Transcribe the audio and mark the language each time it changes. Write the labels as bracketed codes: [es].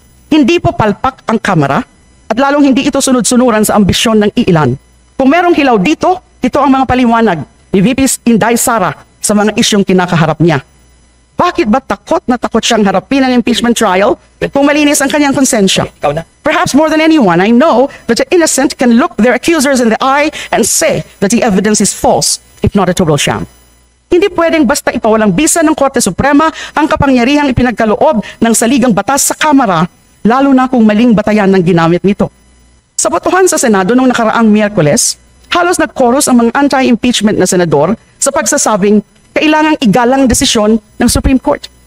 [tl] Hindi po palpak ang Kamara at lalong hindi ito sunod-sunuran sa ambisyon ng iilan. Kung merong hilaw dito, ito ang mga paliwanag ni VP Inday Sara sa mga isyong kinakaharap niya. Bakit ba takot na takot siyang harapin ang impeachment trial kung malinis ang kanyang konsensya? [en] Perhaps more than anyone, I know that the innocent can look their accusers in the eye and say that the evidence is false, if not a total sham. [tl] Hindi pwedeng basta ipawalang bisa ng Korte Suprema ang kapangyarihang ipinagkaloob ng saligang batas sa Kamara, lalo na kung maling batayan ng ginamit nito. Sa botohan sa Senado noong nakaraang Miyerkules, halos nag-chorus ang mga anti-impeachment na senador sa pagsasabing kailangang igalang desisyon ng Supreme Court.